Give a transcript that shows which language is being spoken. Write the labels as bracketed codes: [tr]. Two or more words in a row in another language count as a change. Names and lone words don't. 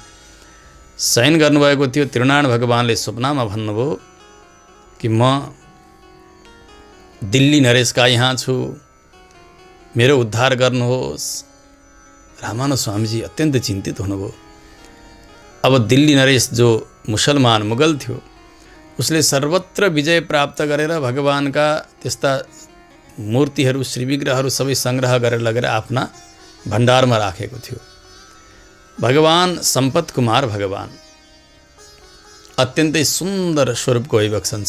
[ne] शयन गर्नुभएको थियो। तिरुनारायण भगवानले स्वप्नमा भन्नुभयो कि म दिल्ली नरेशका यहाँ छु, मेरो उद्धार गर्नुहोस्। रामानुज स्वामीजी अत्यन्त चिन्तित हुनुभयो। अब दिल्ली नरेश जो मुसलमान मुगल थियो, उसले सर्वत्र विजय प्राप्त गरेर भगवानका त्यस्ता मूर्तिहरू, श्री विग्रहहरू सबै सङ्ग्रह गरेर लगेर आफ्ना भण्डारमा राखेको थियो। भगवान सम्पत कुमार भगवान अत्यन्तै सुन्दर स्वरूपको होइबक्सन्छ।